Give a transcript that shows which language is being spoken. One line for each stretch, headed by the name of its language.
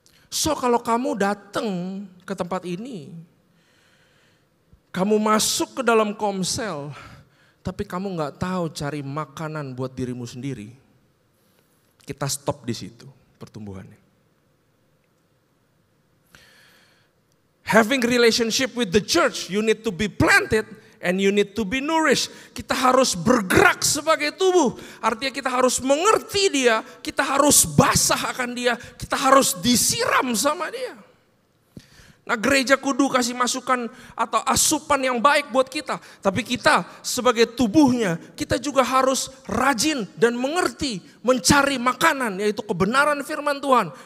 Indonesian: So, kalau kamu datang ke tempat ini, kamu masuk ke dalam komsel, tapi kamu gak tahu cari makanan buat dirimu sendiri, kita stop di situ pertumbuhannya.
English: Having relationship with the church, you need to be planted and you need to be nourished.
Indonesian: Kita harus bergerak sebagai tubuh. Artinya kita harus mengerti dia, kita harus basah akan dia, kita harus disiram sama dia. Nah, gereja kudu kasih masukan atau asupan yang baik buat kita. Tapi kita sebagai tubuhnya, kita juga harus rajin dan mengerti, mencari makanan, yaitu kebenaran firman Tuhan.